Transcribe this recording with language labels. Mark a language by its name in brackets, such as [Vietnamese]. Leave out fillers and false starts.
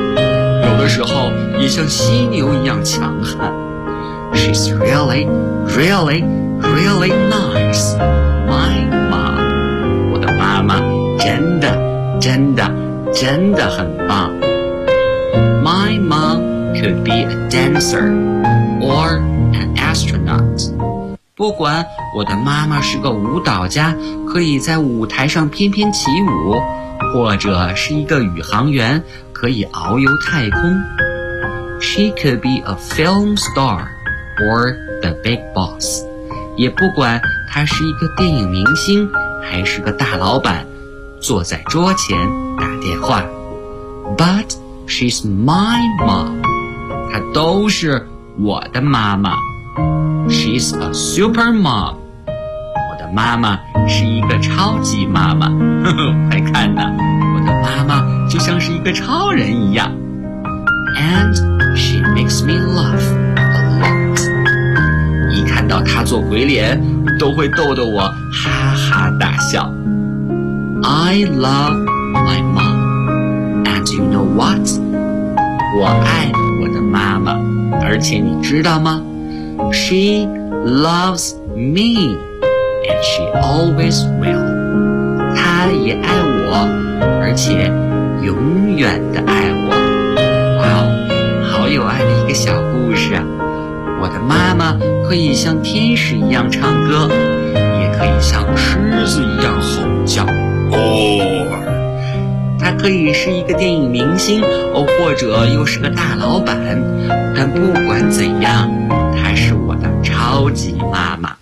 [Chinese] 有的时候也像犀牛一样强悍。 [English] She's really, really, really nice. My mom. [Chinese] 我的妈妈真的真的真的很棒。 [English] My mom could be a dancer or an astronaut. [Chinese] 不管我的妈妈是个舞蹈家，可以在舞台上翩翩起舞，或者是一个宇航员，可以遨游太空。 [English] She could be a film star or the big boss. [Chinese] 也不管她是一个电影明星，还是个大老板，坐在桌前打电话。 [English] But... She's my mom. [Chinese] 她都是我的妈妈。 [English] She's a super mom. [Chinese] 我的妈妈是一个超级妈妈。快看呐，我的妈妈就像是一个超人一样。 [English] And she makes me laugh a lot. [Chinese] 一看到她做鬼脸，都会逗得我哈哈大笑。 [English] I love my mom. And you know what? [Chinese] 我爱我的妈妈，而且你知道吗？ [English] She loves me, and she always will. [Chinese] 她也爱我，而且永远的爱我。哇哦，好有爱的一个小故事啊！我的妈妈可以像天使一样唱歌，也可以像狮子一样吼叫。哦，她可以是一个电影明星，哦，或者又是个大老板，但不管怎样，她是我的超级妈妈。